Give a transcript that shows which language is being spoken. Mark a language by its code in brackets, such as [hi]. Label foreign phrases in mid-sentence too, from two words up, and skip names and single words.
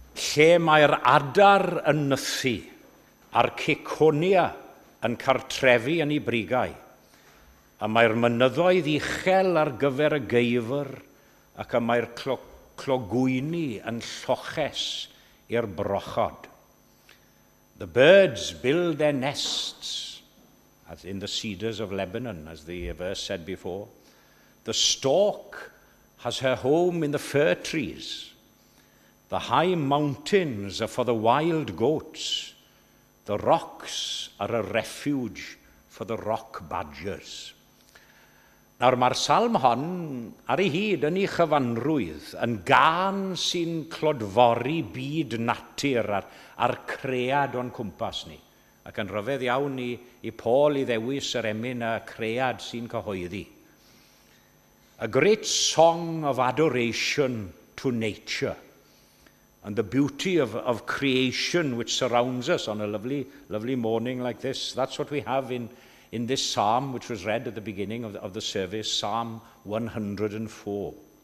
[cy] lle mae'r adar yn nythu a'r ciconia yn cartrefi yn ei brigau, a mae'r mynyddoedd uchel ar gyfer y geifr, ac y mae'r clogwyni yn lloches i'r brochod. [en] The birds build their nests, as in the cedars of Lebanon, as the verse said before. The stork has her home in the fir trees. The high mountains are for the wild goats. The rocks are a refuge for the rock badgers. [cy] Nawr, mae'r salm hon ar ei hyd yn ei chyfanrwydd yn gân sy'n clodfori byd natur a'r cread o'n cwmpas ni. Ac yn rhyfedd iawn i Paul i ddewis yr emyn y cread sy'n cyhoeddi. [en] A great song of adoration to nature and the beauty of creation which surrounds us on a lovely morning like this. That's what we have in this psalm, which was read at the beginning of the service, Psalm 104.